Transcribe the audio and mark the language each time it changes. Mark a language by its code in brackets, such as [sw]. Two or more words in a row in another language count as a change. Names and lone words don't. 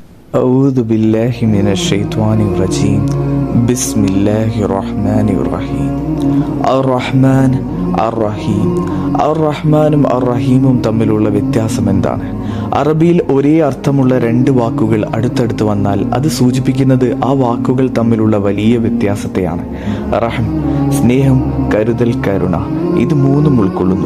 [ar] أعوذ بالله من الشيطان الرجيم بسم الله الرحمن الرحيم الرحمن الرحيم [ml] റഹ്മാനും റഹീമും തമ്മിലുള്ള വ്യത്യാസം എന്താണ്? അറബിയിൽ ഒരേ അർത്ഥമുള്ള രണ്ട് വാക്കുകൾ അടുത്തടുത്ത് വന്നാൽ അത് സൂചിപ്പിക്കുന്നത് ആ വാക്കുകൾ തമ്മിലുള്ള വലിയ വ്യത്യാസത്തെയാണ്. റഹം സ്നേഹം, കരുതൽ, കരുണ, ഇത് മൂന്നും ഉൾക്കൊള്ളുന്നു.